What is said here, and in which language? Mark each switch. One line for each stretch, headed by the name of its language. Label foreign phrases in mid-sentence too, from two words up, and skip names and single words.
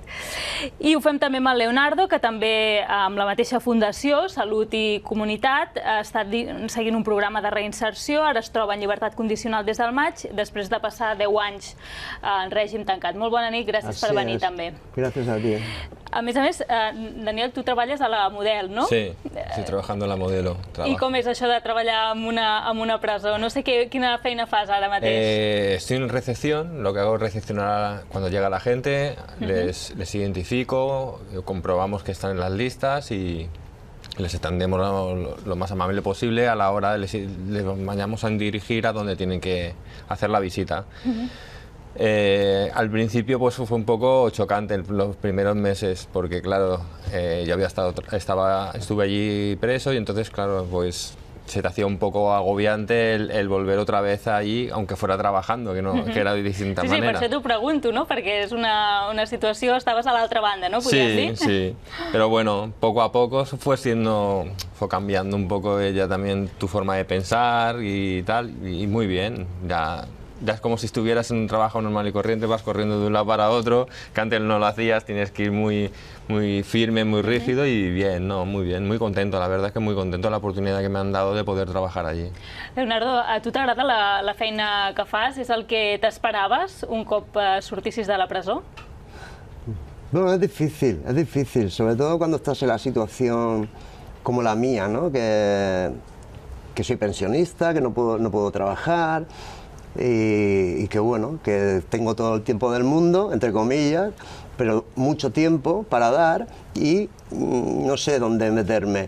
Catalan: I ho fem també amb el Leonardo, que també amb la mateixa Fundació Salut i Comunitat ha estat seguint un programa de reinserció, ara es troba en llibertat condicional des del maig, després de passar 10 anys en règim tancat. Molt bona nit, gràcies per venir també. Gràcies a ti. A més, Daniel, tu treballes a la Model, ¿no?
Spanish: Sí, estoy trabajando en la Modelo.
Catalan: I com és això de treballar en una presó? No sé quina feina fas ara mateix.
Spanish: Estoy en recepción, lo que hago es recepcionar cuando llega la gente, les identifico, comprobamos que están en las listas y les atendemos lo más amable posible a la hora de les vayamos a dirigir a donde tienen que hacer la visita. Al principio pues fue un poco chocante los primeros meses porque claro, yo estuve allí preso y entonces claro, pues se te hacía un poco agobiante el volver otra vez allí, aunque fuera trabajando, que era de distinta manera.
Catalan: Sí, per això t'ho pregunto, no? Perquè és una situació, estaves a l'altra banda, no?
Spanish: Sí, pero bueno, poco a poco fue cambiando un poco ya también tu forma de pensar y tal, y muy bien, ya es como si estuvieras en un trabajo normal y corriente, vas corriendo de un lado para otro, que antes no lo hacías, tienes que ir muy firme, muy rígido y bien, muy bien, muy contento, la verdad es que muy contento de la oportunidad que me han dado de poder trabajar allí.
Catalan: Leonardo, a tu t'agrada la feina que fas? És el que t'esperaves un cop sortissis de la presó?
Spanish: Bueno, es difícil, sobre todo cuando estás en la situación como la mía, ¿no? Que soy pensionista, que no puedo trabajar, y que bueno, que tengo todo el tiempo del mundo, entre comillas, pero mucho tiempo para dar y no sé dónde meterme.